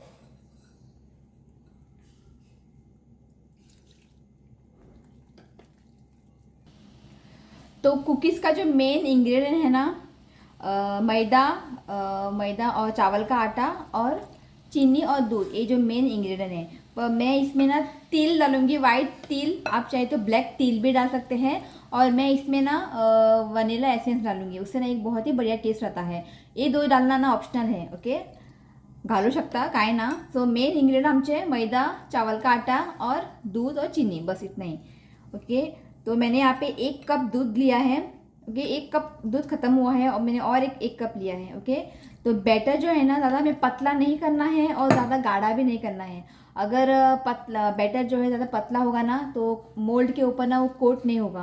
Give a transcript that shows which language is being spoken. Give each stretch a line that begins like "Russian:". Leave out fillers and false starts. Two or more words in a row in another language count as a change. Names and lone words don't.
Hindi: तो कुकीज़ का जो
English: main ingredient
Hindi: है ना मैदा और चावल का आटा और चीनी और दूध, ये जो
English: main ingredient
Hindi: है। पर मैं इसमें ना तिल डालूंगी, वाइट तिल। आप चाहे तो ब्लैक तिल भी डाल सकते हैं। और मैं इसमें ना
English: vanilla essence
Hindi: डालूंगी, उससे ना एक बहुत ही बढ़िया टेस्ट आता है। ये 2 डालना ना ऑप्शनल है। ओके
Konkani: घालू शकता काय ना।
Hindi: सो
English: main ingredient
Hindi: आमचे मैदा, चावल का आटा और दूध और चीनी, बस इतना ही। ओके तो मैंने यहाँ पे 1 कप दूध लिया है। ओके 1 कप दूध खत्म हुआ है और मैंने और एक कप लिया है। ओके तो बैटर जो है ना ज़्यादा में पतला नहीं करना है और ज़्यादा गाढ़ा भी नहीं करना है। अगर पतला बैटर जो है ज़्यादा पतला होगा ना तो मोल्ड के ऊपर ना वो कोट नहीं होगा।